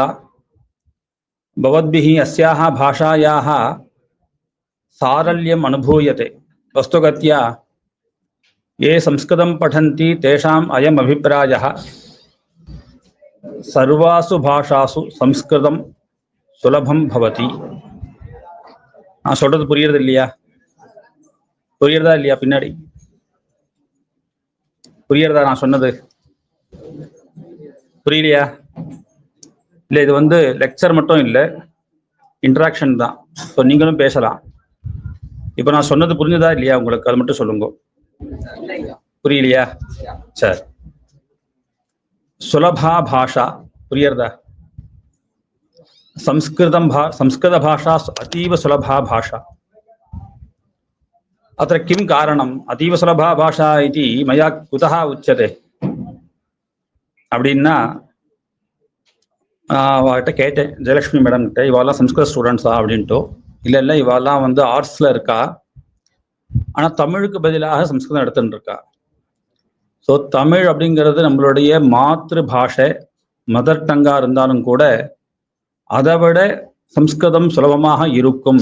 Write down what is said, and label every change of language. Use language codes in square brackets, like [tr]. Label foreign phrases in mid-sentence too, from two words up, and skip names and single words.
[sa] भवद्भिः अस्याः भाषायाः सारल्यम् अनुभूयते. वस्तुगत्या ये संस्कृतं पठन्ति तेषाम् अयम् अभिप्रायः, सर्वासु भाषासु संस्कृतं सुलभं भवति. [ta] நான் சொல்றது புரியுறது இல்லையா? புரியுறதா இல்லையா? பின்னாடி புரியுறதா? நான் சொன்னது புரியலையா? இல்லை, இது வந்து லெக்சர் மட்டும் இல்லை, இன்ட்ராக்ஷன் தான். ஸோ நீங்களும் பேசலாம். இப்போ நான் சொன்னது புரிஞ்சதா இல்லையா உங்களுக்கு? அது மட்டும் சொல்லுங்க. புரியலையா? சரி. [sa] सुलभा भाषा [ta] புரியுறதா? [sa] संस्कृत भाषा अतीव सुलभा भाषा. अत्र किं कारणम् अतीव सुलभा भाषा इति मया कुतः उच्यते [ta] அப்படின்னா, அவர்கிட்ட கேட்டேன் ஜெயலட்சுமி மேடம் கிட்ட, இவாலாம் சம்ஸ்கிருத ஸ்டூடெண்ட்ஸா அப்படின்ட்டு. இல்லை இவாலாம் வந்து ஆர்ட்ஸில் இருக்கா, ஆனால் தமிழுக்கு பதிலாக சம்ஸ்கிருதம் எடுத்துட்டு இருக்கா. ஸோ தமிழ் அப்படிங்கிறது நம்மளுடைய மாத்திரு பாஷை, மதர் டங்காக இருந்தாலும் கூட அதை விட சம்ஸ்கிருதம் சுலபமாக இருக்கும்.